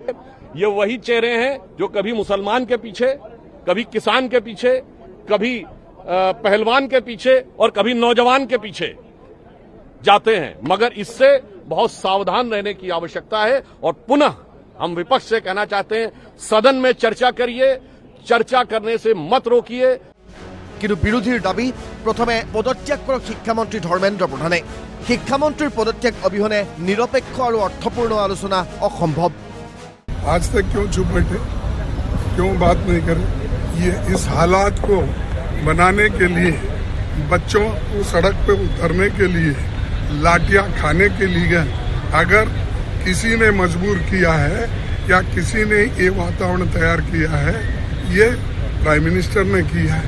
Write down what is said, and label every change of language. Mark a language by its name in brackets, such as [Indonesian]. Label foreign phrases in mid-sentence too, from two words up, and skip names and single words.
[Hindi] ये वही चेहरे हैं जो कभी मुसलमान के पीछे, कभी किसान के पीछे, कभी पहलवान के पीछे और कभी नौजवान के पीछे जाते हैं। मगर इससे बहुत सावधान रहने की आवश्यकता है और पुनः हम विपक्ष से कहना चाहते हैं, सदन में चर्चा करिए, चर्चा करने से मत रोकिए। [Assamese] কিন্তু বিৰোধীৰ দাবী, প্ৰথমে পদত্যাগ কৰক শিক্ষামন্ত্ৰী ধৰ্মেন্দ্ৰ প্ৰধানে। শিক্ষামন্ত্ৰীৰ পদত্যাগ অবিহনে নিৰপেক্ষ আৰু অৰ্থপূৰ্ণ আলোচনা অসম্ভৱ। [Hindi] आज तक क्यों चुप बैठे, क्यों बात नहीं करे? ये इस हालात को बनाने के लिए, बच्चों को सड़क पे उतरने के लिए, लाठियां खाने के लिए अगर किसी ने मजबूर किया है या किसी ने ये वातावरण तैयार किया है, ये [English] prime minister [Hindi] ने किया है।